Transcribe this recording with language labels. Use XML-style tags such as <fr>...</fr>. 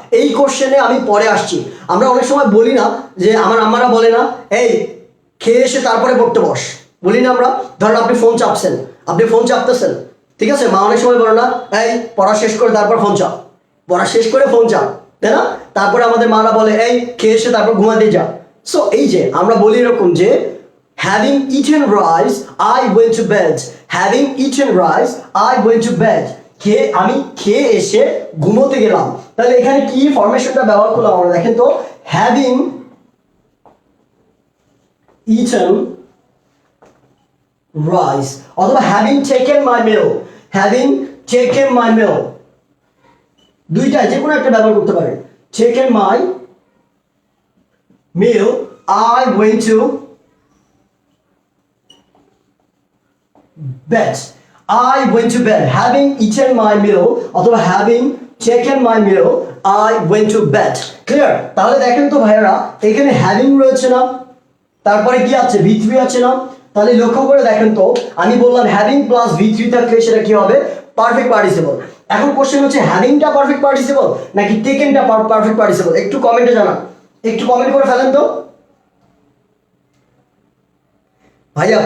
<bn>এই কোশ্চেনে আমি পরে আসছি। আমরা অনেক সময় বলি না যে, আমার আম্মারা বলে না, এই খেয়ে এসে তারপরে পড়তে বস, বলি না আমরা? ধরেন আপনি ফোন চাপতেছেন, ঠিক আছে? মা অনেক সময় বলে না, এই পড়া শেষ করে তারপর ফোন চাপ, পড়া শেষ করে ফোন চাপ, তাই না? তারপরে আমাদের মারা বলে, এই খেয়ে এসে তারপর ঘুমাতে যা। সো এই যে আমরা বলি এরকম যে,</bn> <en>having eaten rice I went to bed,</en> <bn>having eaten rice I went to bed, আমি খেয়ে এসে ঘুমোতে গেলাম। তাহলে এখানে কি ফরমেশনটা ব্যবহার করলাম আমরা, দেখেন তো,</bn> <en>having eaten rice</en> <bn>অথবা</bn> <en>having taken my meal,</en> <bn>having taken my meal, দুইটা যে কোনো একটা ব্যবহার করতে পারেন।</bn> <en>taken my meal I went to bed, I went to bed, having eaten my meal</en> <bn>অথবা</bn> <en>having taken my meal I went to bed, clear?</en> <bn>তাহলে দেখেন তো ভাইয়েরা, এখানে having রয়েছে না, তারপরে কি আছে, V3 আছে না? তাহলে লক্ষ্য করে দেখেন তো, আমি বললাম having প্লাস V3 থাকলে সেটা কি হবে, পারফেক্ট পার্টিসিপল। এখন কোশ্চেন হচ্ছে, হ্যাভিংটা পারফেক্ট পার্টিসিপল নাকি টেকেনটা পারফেক্ট পার্টিসিপল? একটু কমেন্টে জানান, একটু কমেন্ট করে ফেলেন তো ভাইয়া।</bn>